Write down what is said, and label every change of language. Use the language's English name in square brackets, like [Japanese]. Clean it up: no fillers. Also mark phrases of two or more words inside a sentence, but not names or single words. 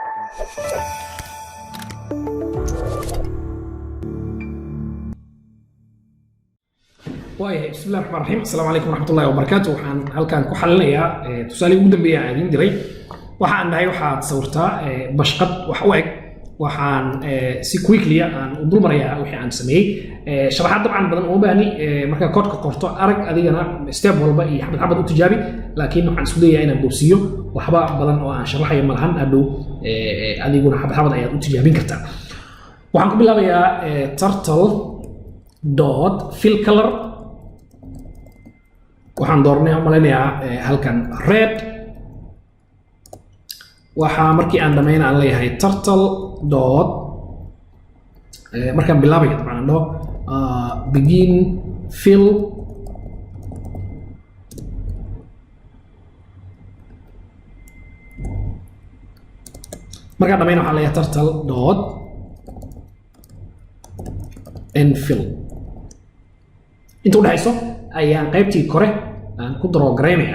[Arabic] بسم الله الرحمن الرحيم. السلام عليكم ورحمة الله وبركاته. [Somali] waxaan halkan ku xalinayaa tusaale ugu dambeeya aan idin diray. waxaan nahay waxaad sawirtaa bashqad wax u eg. waxaan si quickly aan u dul marayaa wixii aan sameeyay. sharaxaad dabcan badan oo baani marka koodka qorto arag adigana step walba iyo xabad xabad u tijaabi, laakiin waxaan isku dayayaa inaan boobsiyo waxba badan oo aan sharaxayo malahan hadhow adiguna xabad xabad ayaad u tijaabin kartaa. waxaan ku bilaabayaa [English] turtle dot fill color. [Somali] waxaan doornay malaynayaa halkan red. waxaa markii aan dhameyn aan leeyahay [English] turtle dot [Somali] markaan bilaabaya dabcan aan dhaho [English] begin fill [Somali] markaan dhameyn waxaan leeyahay [English] turtle dot end fill. [Somali] inta u dhaxayso ayaan qaybtii kore aan ku draw garaynaya.